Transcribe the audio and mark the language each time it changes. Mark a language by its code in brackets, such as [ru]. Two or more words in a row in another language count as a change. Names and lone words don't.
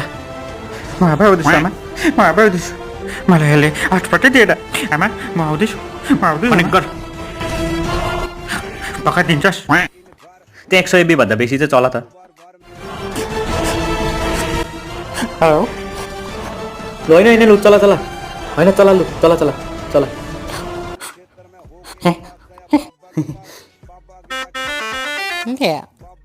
[ne] म आउँदैछु आमा म आउँदैछु मलाई यसले हटस्पटै दिएन आमा म आउँदैछु कनेक्ट गर पक्का दिन्छस् त्यहाँ 100 MB भन्दा बेसी चाहिँ चला त हेलो लु होइन लु चला चला होइन चला लु चला चला चला [en] Yeah.